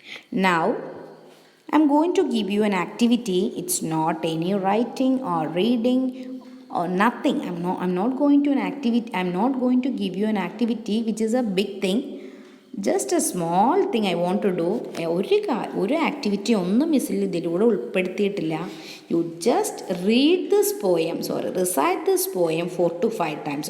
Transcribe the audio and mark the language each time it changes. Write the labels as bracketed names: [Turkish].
[English] Now, I'm going to give you an activity. It's not any writing or reading or nothing. I'm not going to give you an activity which is a big thing. Just a small thing I want to do. [Malayalam] ഒരു activity ഒന്നും മിസ്സിൽ ഇതിലൂടെ ഉൾപ്പെടുത്തിയിട്ടില്ല. [English] You just read this poem, recite this poem 4 to 5 times.